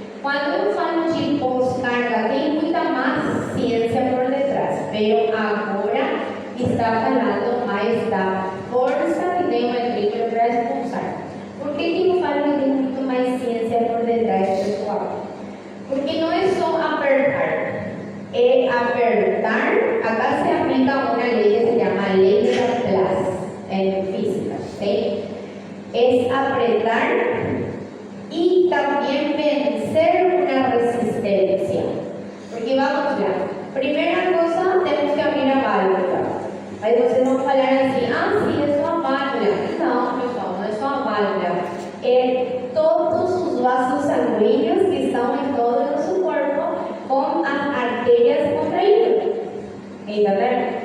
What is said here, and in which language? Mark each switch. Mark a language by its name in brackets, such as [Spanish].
[Portuguese] Quando eu falo de pós-carga, tem muita mais ciência por detrás, mas agora está falando mais da força que tem o ventrículo para expulsar. Por que eu falo que tem muito mais ciência por detrás, pessoal? Porque não é só apertar, é apertar. [Spanish] Acá se aplica [Portuguese] uma lei que se chama lei de Laplace [Spanish] en física, ¿sí? Es apretar y también vencer una resistencia. [Portuguese] Porque vamos lá. [Spanish] Primera cosa, [Portuguese] temos que abrir a válvula. Aí vocês vão falar assim, sim, é só a válvula. Não, pessoal, não é só a válvula. É todos os vasos sanguíneos que estão em todo o nosso corpo com as artérias contraídas. Entendeu?